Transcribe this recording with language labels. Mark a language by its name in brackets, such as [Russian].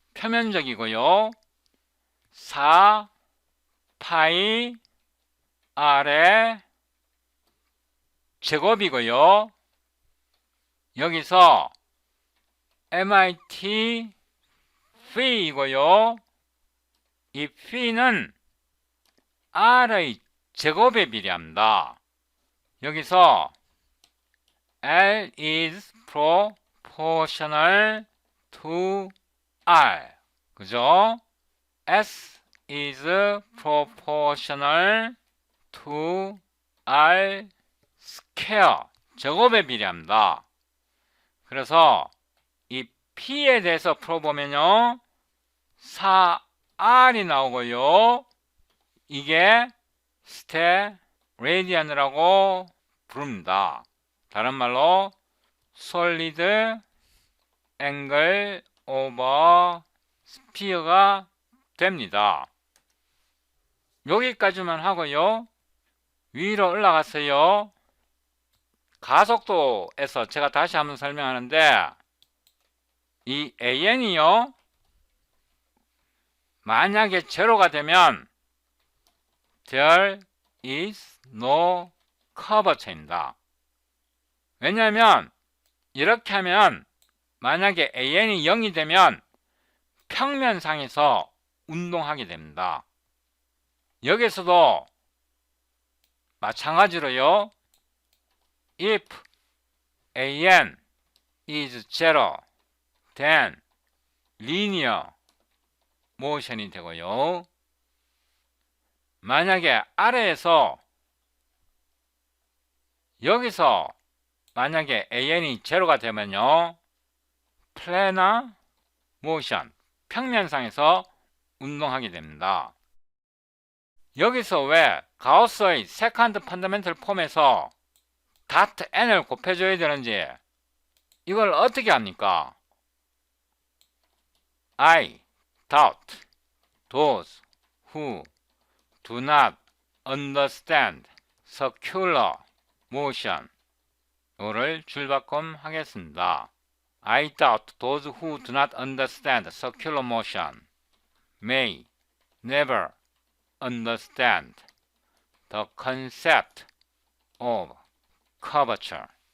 [Korean] 표면적이고요 4 파이 R의 제곱이고요 여기서 MIT P이고요 이 P는 R의 제곱에 비례합니다. 여기서 [English] L is proportional to R [Korean] 그죠? [English] S is proportional to R square [Korean] 제곱에 비례합니다. 그래서 이 P에 대해서 풀어보면요 4R이 나오고요 이게 스테레디안이라고 부릅니다. 다른 말로 [English] solid angle over sphere가 됩니다. [Korean] 여기까지만 하고요 위로 올라갔어요. 가속도에서 제가 다시 한번 설명하는데 이 AN이요 만약에 제로가 되면 [English] there is no curvature [Korean] 입니다. 왜냐하면 이렇게 하면 만약에 AN이 0이 되면 평면상에서 운동하게 됩니다. 여기서도 마찬가지로요 [English] if AN is zero then linear [Korean] 모션이 되고요. 만약에 아래에서 여기서 만약에 AN이 제로가 되면요, 플래너 모션, 평면상에서 운동하게 됩니다. 여기서 왜 가우스의 세컨드 펀더멘털 폼에서 다트 n을 곱해줘야 되는지, 이걸 어떻게 합니까? [English] I doubt those who do not understand circular motion. [Korean] 이거를 줄바꿈 하겠습니다. [English] I doubt those who do not understand circular motion may never understand the concept of curvature.